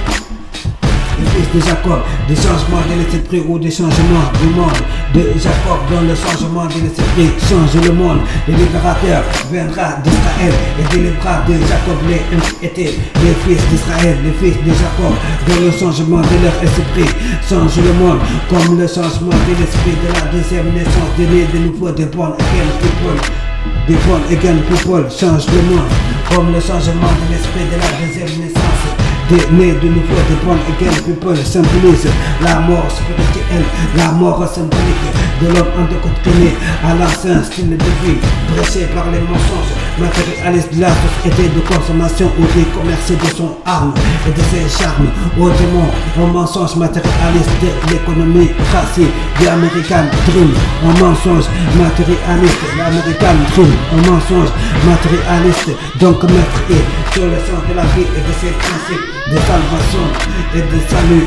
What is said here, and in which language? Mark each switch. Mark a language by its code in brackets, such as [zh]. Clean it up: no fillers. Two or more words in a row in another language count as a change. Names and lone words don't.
[fr] Les fils de Jacob, des changements de l'esprit ou des changements du monde de Jacob, dont le changement de l'esprit change le monde. Le libérateur viendra d'Israël et délivra de Jacob les impiétés. Les fils d'Israël, les fils de Jacob, dont le changement de leur esprit change le monde, comme le changement de l'esprit de la deuxième naissance, de nés de nouveau, de [en] born again people. [fr] Des [en] born again people [fr] change le monde, comme le changement de l'esprit de la deuxième naissance, des nés de nouveau, des [en] born again [fr] people symbolise la mort spirituelle, la mort symbolique de l'homme endoctriné à l'ancien style de vie, pressé par les mensonges matérialistes de la société de consommation ou des commerces de son âme et de ses charmes, au démon, au mensonge matérialiste de l'économie tracée, de l' [en] American Dream, [fr] au mensonge matérialiste, l' [en] American Dream, [fr] au mensonge matérialiste, donc meurtrier sur le sens de la vie et de ses principes de salvation et de salut.